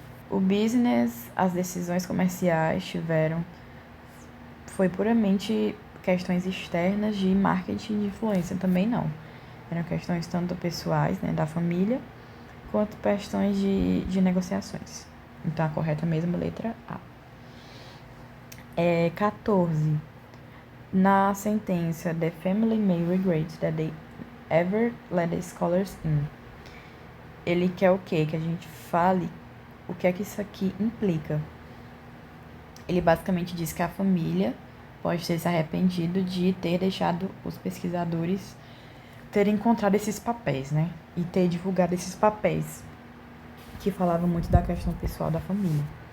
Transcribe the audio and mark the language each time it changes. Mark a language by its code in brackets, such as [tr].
[pt] O business, as decisões comerciais foi puramente questões externas de marketing e de influência, também não. Eram questões tanto pessoais, né, da família, quanto questões de negociações. Então, a correta mesmo, letra A. 14. Na sentença, [en] the family may regret that they ever let the scholars in. [pt] Ele quer o quê? Que a gente fale o que é que isso aqui implica. Ele basicamente diz que a família pode ter se arrependido de ter deixado os pesquisadores terem encontrado esses papéis, né? E ter divulgado esses papéis, que falavam muito da questão pessoal da família.